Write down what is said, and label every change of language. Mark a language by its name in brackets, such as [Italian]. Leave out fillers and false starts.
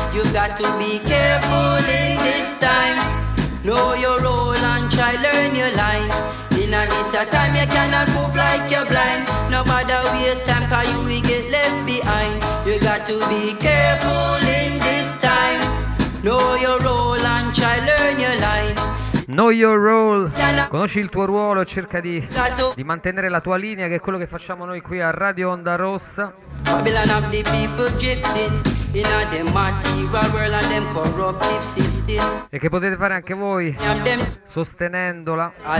[English] You got to be careful in this time. Know your role and try learn your line. In a this your time you cannot move like you're blind. No matter waste time cause you will get left behind. You got to be careful in this time. Know your role and try learn your line. Know your role. [Italian] Conosci il tuo ruolo e cerca di mantenere la tua linea, che è quello che facciamo noi qui a Radio Onda Rossa. [English] Babylon of the people drifting. In a them material world and them corruptive system. [Italian] E che potete fare anche voi sostenendola.